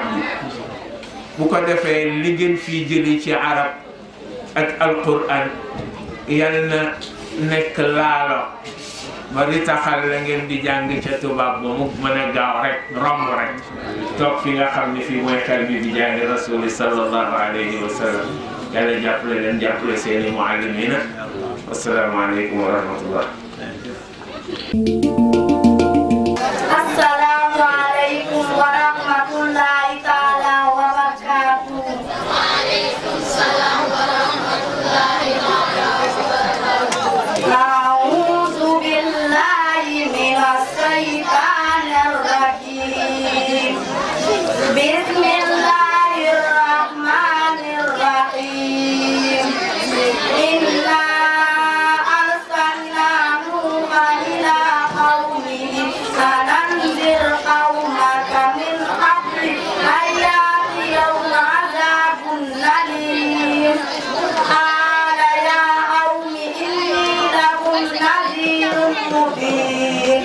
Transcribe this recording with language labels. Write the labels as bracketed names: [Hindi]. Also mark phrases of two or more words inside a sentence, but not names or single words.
[Wolof] bi bu ko defee li ngeen fii jëli ci arab ak alquran yal na nekk laalo ba di taxal la ngeen di jàng ca tubaab ba mu mën a gaaw rek romb rek toog fi nga xam ne fii mooy xel bi bi jaahi rasuli [Arabic] صلى الله عليه وسلم [Wolof] yàlla jàppale leen jàppale seeni muallimina [Arabic] السلام عليكم ورحمة الله. السلام عليكم ورحمة الله تعالى وبركاته. وعليكم السلام ورحمة الله وبركاته. أعوذ بالله من الشيطان الرجيم. بسم الله الرحمن الرحيم. إنا أرسلنا نوحا إلى قومه أن أنذر قومك من قبل أن يأتيهم عذاب أليم. قال يا قوم إني لكم نذير مبين.